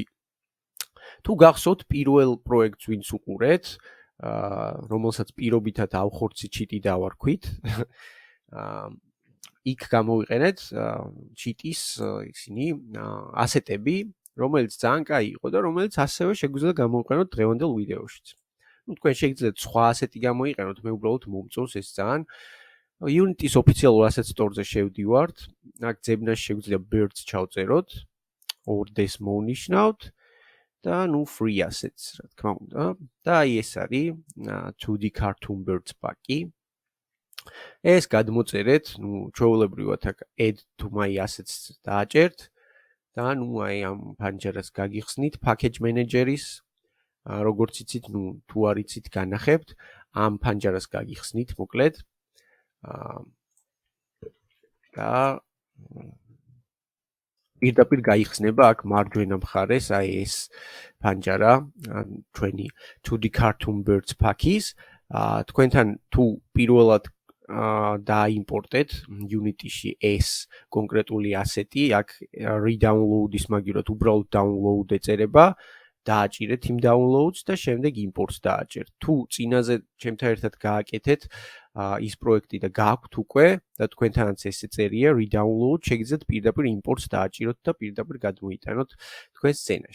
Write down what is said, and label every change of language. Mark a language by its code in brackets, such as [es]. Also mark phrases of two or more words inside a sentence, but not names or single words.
[ka] თუ გახსოვთ პირველ პროექტს ვინც უყურეთ, რომელსაც პირობითად ავხორცი ჩიტი დავარქვით, იქ გამოვიყენეთ ჩიტის ისინი ასეტები, რომელიც ძალიან კაი იყო და რომელიც ასევე შეგვიძლია გამოვიყენოთ დღევანდელ ვიდეოშიც. თქვენ შეგიძლიათ სხვა ასეტი გამოიყენოთ, მე უბრალოდ მომწონს ეს ძალიან. Unity-ის ოფიციალურ [en] asset store- [ka] ზე შევდივართ. აქ ძებნაში შეგვიძლია birds ჩავწეროთ, ორდეს მოვნიშნავთ და [en] free assets, [ka] რა თქმა უნდა. და აი ეს არის [en] 2D cartoon birds pack- [ka] ი. ეს გადმოწერეთ, ჩვეულებრივად აქ [en] add to my assets [ka] დააჭერთ და აი ამ ფანჯარას გაგიხსნით [en] package manager- [ka] ის. როგორც იცით, თუ არ იცით, განახებთ, ამ ფანჯარას გაგიხსნით, მოკლედ. და პირდაპირ გაიხსნება აქ მარჯვენა მხარეს აი ეს ფანჯარა ჩვენი [en] 2D cartoon birds pack- [ka] ის. თქვენთან თუ პირველად დაიმპორტეთ Unity-ში ეს კონკრეტული ასეტი, აქ re-download-ის მაგივრად უბრალოდ download ეწერება, დააჭირეთ იმ downloads და შემდეგ imports დააჭერთ. თუ წინაზე ჩემთან ერთად გააკეთეთ ის პროექტი და გააქვთ უკვე და თქვენთანაც ეს წერია re-download, შეგიძლიათ პირდაპირ imports დააჭიროთ და პირდაპირ გადმოიტანოთ თქვენ სცენაში.